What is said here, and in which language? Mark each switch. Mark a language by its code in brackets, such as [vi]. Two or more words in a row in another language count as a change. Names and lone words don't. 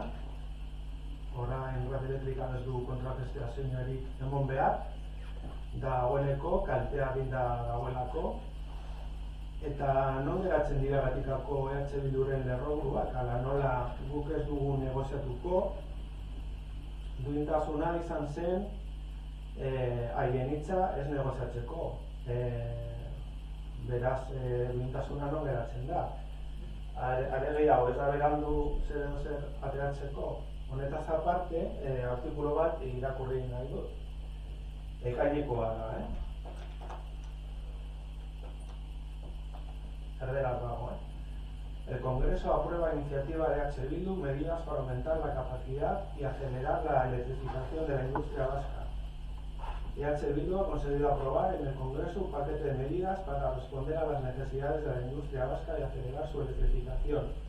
[eu] Orain Red Elektrikan ez du kontrapestaziorik emon behar, dagoeneko, kaltea binda dagoelako, eta non geratzen dira gatikako EH Bilduren lerroburuak, ala nola guk ez dugu negoziatuko, duintasuna izan zen haien hitza ez negoziatzeko, beraz duintasuna non geratzen da. Are gehiago, ez da berandu zer ateratzeko. Honetaz aparte, artikulu bat irakurri nahi dut. Ekainekoa da, Erderaz dago, [es] El Congreso aprueba iniciativa de EH Bildu medidas para aumentar la capacidad y acelerar la electrificación de la industria vasca. EH Bildu ha conseguido aprobar en el Congreso un paquete de medidas para responder a las necesidades de la industria vasca y acelerar su electrificación.